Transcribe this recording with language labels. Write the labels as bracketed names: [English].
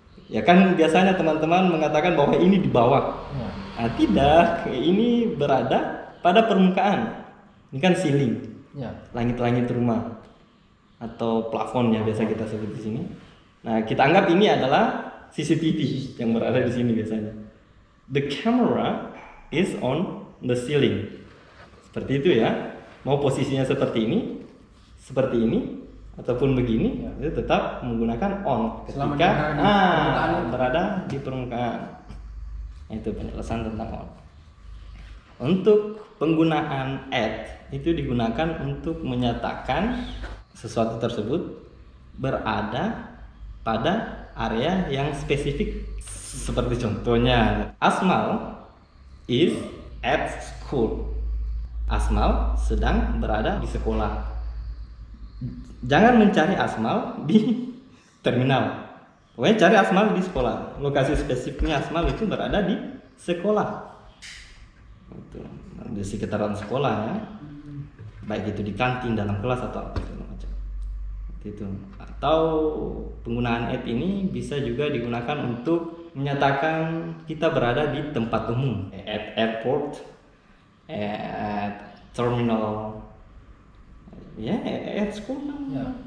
[Indonesian] Ya kan biasanya teman-teman mengatakan bahwa ini di bawah. Nah, tidak, ini berada pada permukaan. Ini kan ceiling, langit-langit rumah atau plafon ya biasa kita sebut di sini. Nah, kita anggap ini adalah CCTV yang berada di sini biasanya. [English] The camera is on the ceiling. [Indonesian] Seperti itu ya. Mau posisinya seperti ini, ataupun begini, itu tetap menggunakan on ketika berada di permukaan. Itu penjelasan tentang on. Untuk penggunaan at itu digunakan untuk menyatakan sesuatu tersebut berada pada area yang spesifik. Seperti contohnya, [English] Asmal is at school. [Indonesian] Asmal sedang berada di sekolah. Jangan mencari Asmal di terminal. Pokoknya cari Asmal di sekolah. Lokasi spesifiknya Asmal itu berada di sekolah. Itu di sekitaran sekolah ya. Baik itu di kantin, dalam kelas atau apa segala macam. Itu. Atau penggunaan at ini bisa juga digunakan untuk menyatakan kita berada di tempat umum. [English] At airport, at terminal, ya at school ya.